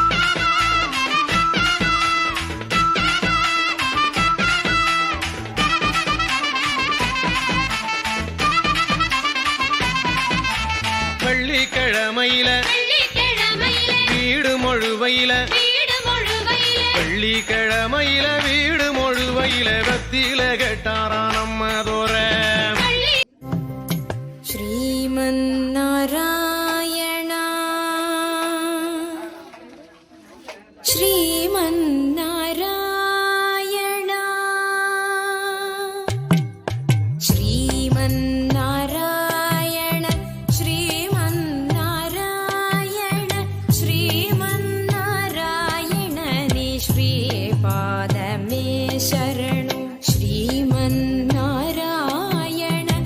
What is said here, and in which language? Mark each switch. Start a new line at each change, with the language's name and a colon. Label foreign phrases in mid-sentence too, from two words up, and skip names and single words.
Tamil: வெள்ளிக்கிழமையில வெள்ளிக்கிழமையிலே வீடு மொழுவையில வீடு முழுவையிலே வெள்ளிக்கிழமையில வீடு மொழுவையில பத்தியில கேட்டாரா நம்மதோர பள்ளி
Kannada: ಶ್ರೀಮನ್ನಾರಾಯಣ ಶ್ರೀಮನ್ನಾರಾಯಣ ಶ್ರೀಮನ್ನಾರಾಯಣ ಶ್ರೀಮನ್ನಾರಾಯಣ ಶ್ರೀಮನ್ನಾರಾಯಣ ನಿ ಶ್ರೀಪಾದವೆ ಶರಣು ಶ್ರೀಮನ್ನಾರಾಯಣ